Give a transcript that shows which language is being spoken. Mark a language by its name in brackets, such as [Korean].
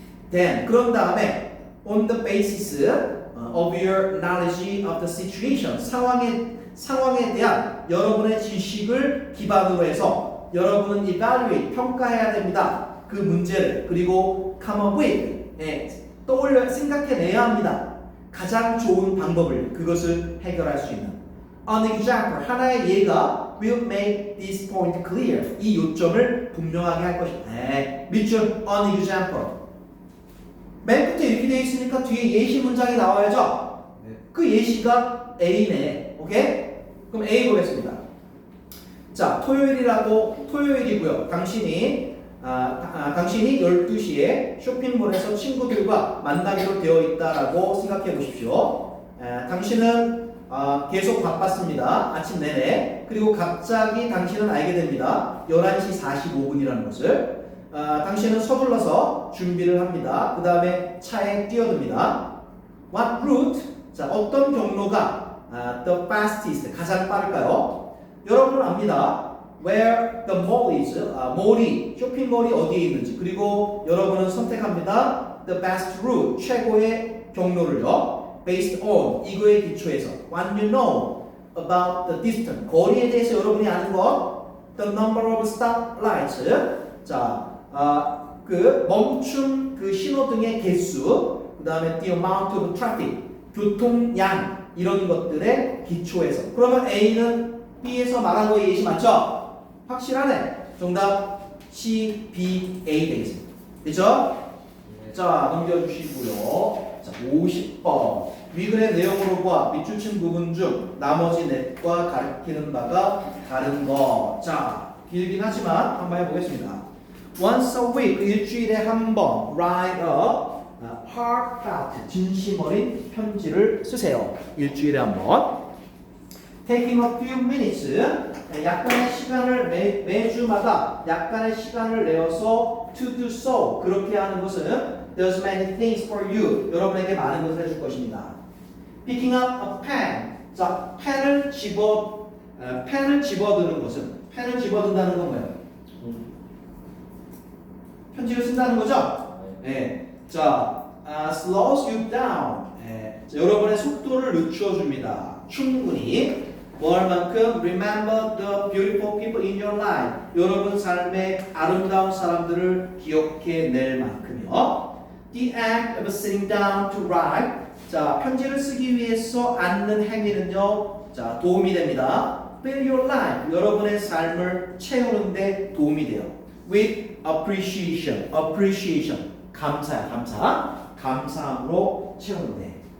[English] Then, [Korean] 그런 다음에 [English] on the basis of your knowledge of the situation, [Korean] 상황에 대한 여러분의 지식을 기반으로 해서 여러분은 [English] evaluate, [Korean] 평가해야 됩니다. 그 문제를. 그리고 [English] come up with, [Korean] 떠올려 생각해내야 합니다. 가장 좋은 방법을, 그것을 해결할 수 있는. [English] An example, [Korean] 하나의 예가 [English] will make this point clear, [Korean] 이 요점을 분명하게 할 것이다. 밑줄 an example. 맨 끝에 이렇게 되어 있으니까 뒤에 예시 문장이 나와야죠? 네. 그 예시가 A네. 오케이? 그럼 A 보겠습니다. 자, 토요일이고요. 당신이 12시에 쇼핑몰에서 친구들과 만나기로 되어 있다라고 생각해 보십시오. 당신은 계속 바빴습니다. 아침 내내. 그리고 갑자기 당신은 알게 됩니다. 11시 45분이라는 것을. 당신은 서둘러서 준비를 합니다. 그 다음에 차에 뛰어듭니다. [English] What route? [Korean] 자, 어떤 경로가 [English] the fastest, [Korean] 가장 빠를까요? 여러분은 압니다. [English] Where the mall is, [Korean] 쇼핑몰이 어디에 있는지. 그리고 여러분은 선택합니다. [English] The best route, [Korean] 최고의 경로를요. [English] Based on, [Korean] 이거에 기초해서. [English] What you know about the distance, [Korean] 거리에 대해서 여러분이 아는 것. [English] The number of stoplights, [Korean] 자, 그 멈춤 그 신호등의 개수, 그 다음에 [English] the amount of traffic, [Korean] 교통량, 이런 것들의 기초에서. 그러면 A는 B에서 말한 거에 예시 맞죠? 확실하네. 정답 C, B, A 되겠습니다. 됐죠? 자, 넘겨주시고요. 자, 50번. 위글의 내용으로 보아 밑줄친 부분 중 나머지 넷과 가리키는 바가 다른 것. 자, 길긴 하지만 한번 해보겠습니다. [English] Once a week, [Korean] 일주일에 한 번 [English] write a [Korean] heartfelt, 진심 어린 편지를 쓰세요. 일주일에 한 번. [English] Taking a few minutes, [Korean] 약간의 시간을 매주마다 약간의 시간을 내어서 [English] to do so, [Korean] 그렇게 하는 것은 [English] does many things for you, [Korean] 여러분에게 많은 것을 해줄 것입니다. [English] Picking up a pen, [Korean] 자, 펜을 집어드는 것은, 펜을 집어든다는 건 뭐예요? 편지를 쓴다는 거죠? 네. 자, [English] slows you down, [Korean] 자, 여러분의 속도를 늦춰 줍니다. 충분히. 뭐 할 만큼 [English] remember the beautiful people in your life. [Korean] 여러분 삶의 아름다운 사람들을 기억해 낼 만큼요. [English] The act of sitting down to write. [Korean] 자, 편지를 쓰기 위해서 앉는 행위는요. 자, 도움이 됩니다. [English] Fill your life. [Korean] 여러분의 삶을 채우는데 도움이 돼요. [English] With appreciation. appreciation. [Korean] 감사야, 감사. 감사함으로 채우는데.